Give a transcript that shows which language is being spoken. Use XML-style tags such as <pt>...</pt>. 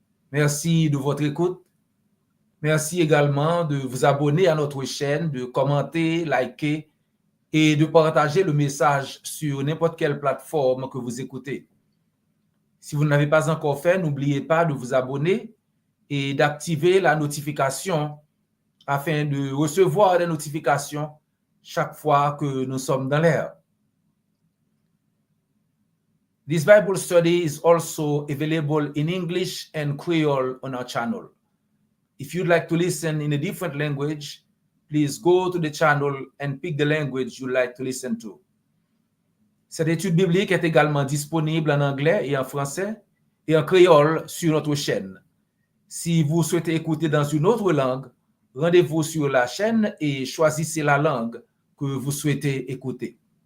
<fr>Merci de votre écoute. Merci également de vous abonner à notre chaîne, de commenter, liker et de partager le message sur n'importe quelle plateforme que vous écoutez. Si vous ne l'avez pas encore fait, n'oubliez pas de vous abonner et d'activer la notification afin de recevoir des notifications chaque fois que nous sommes dans l'air.</fr> <en>This Bible study is also available in English and Creole on our channel. If you'd like to listen in a different language, please go to the channel and pick the language you'd like to listen to.</en> <fr>Cette étude biblique est également disponible en anglais et en français et en créole sur notre chaîne. Si vous souhaitez écouter dans une autre langue, rendez-vous sur la chaîne et choisissez la langue que vous souhaitez écouter.</fr>